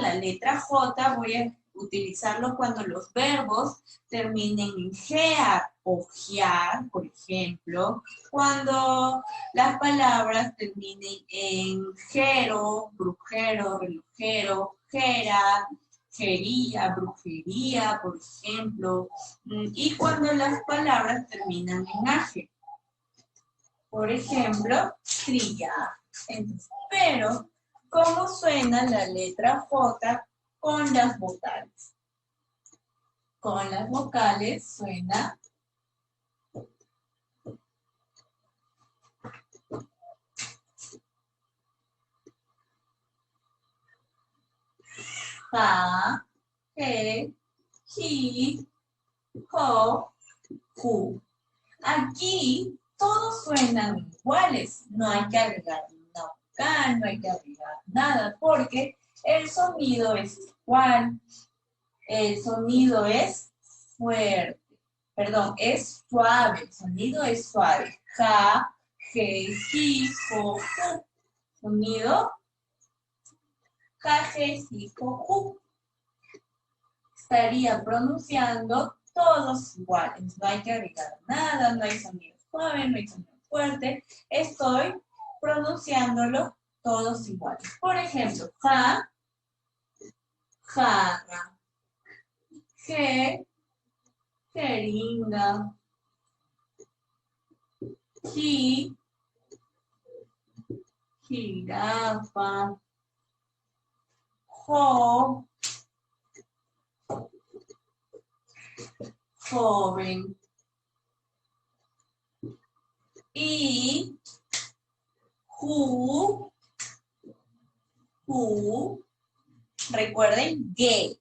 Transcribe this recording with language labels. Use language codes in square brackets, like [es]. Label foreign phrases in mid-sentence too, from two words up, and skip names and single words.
[es] La letra J voy a utilizarlo cuando los verbos terminen en gear o gear, por ejemplo, cuando las palabras terminen en jero, brujero, relojero, jera, jería, brujería, por ejemplo, y cuando las palabras terminan en aje. Por ejemplo, trillar. Entonces, pero, ¿cómo suena la letra J con las vocales? Con las vocales suena ja, je, ji, jo, ju. Aquí todos suenan iguales, no hay que agregar una vocal, no hay que agregar nada, porque el sonido es igual, el sonido es fuerte, perdón, es suave, el sonido es suave. Ja, je, ji, jo, ju. Sonido ja, je, ji, jo, ju. Estaría pronunciando todos iguales, no hay que agregar nada, no hay sonido suave, no hay sonido fuerte, estoy pronunciándolo todos iguales. Por ejemplo, ja, jarra, je, jeringa, ji, jirafa, jo, joven. Y ju, recuerden, ge.